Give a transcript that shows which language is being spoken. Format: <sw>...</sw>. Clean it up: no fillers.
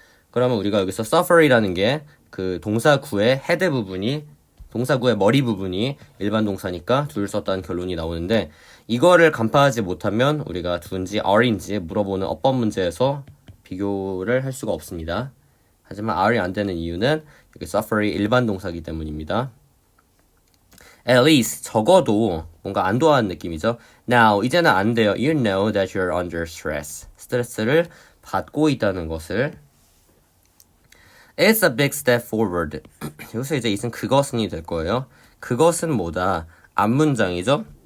<ko>그러면 우리가 여기서 suffer이라는 게 그 동사 구의 헤드 부분이 동사 구의 머리 부분이 일반 동사니까 do를 썼다는 결론이 나오는데 이거를 간파하지 못하면 우리가 do인지 are인지 물어보는 어법 문제에서 비교를 할 수가 없습니다. 하지만 R이 안 되는 이유는 여기 suffer이 일반 동사이기 때문입니다. At least 적어도 뭔가 안도하는 느낌이죠. Now 이제는 안 돼요.</ko> <en>You know that you're under stress.</en> <ko>스트레스를 받고 있다는 것을.</ko> <en>It's a big step forward.</en> <ko>여기서 이제 이승 그것은이 될 거예요. 그것은 뭐다? 앞문장이죠.</ko>